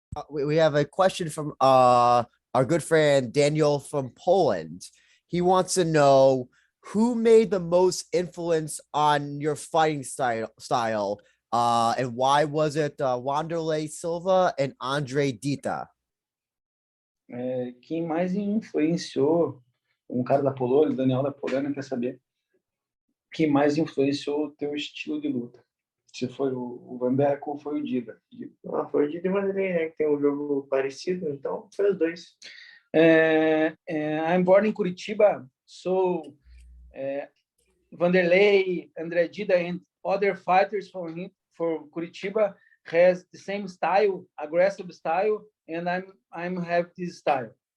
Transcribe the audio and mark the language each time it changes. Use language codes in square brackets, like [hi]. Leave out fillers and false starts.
[en] We have a question from our good friend Daniel from Poland. He wants to know who made the most influence on your fighting style, and why was it Wanderlei Silva and Andre Dita? [pt] Quem mais influenciou, cara da Polônia, Daniel da Polônia, quer saber quem mais influenciou o teu estilo de luta? Se foi o Vandeco ou foi o Dida? Ah, foi o Dida e o Vanderlei, né? Que tem um jogo parecido, então foi os dois. [en] I'm born in Curitiba, so Vanderlei, André Dida, and other fighters for Curitiba has the same style, aggressive style, and I'm have this style.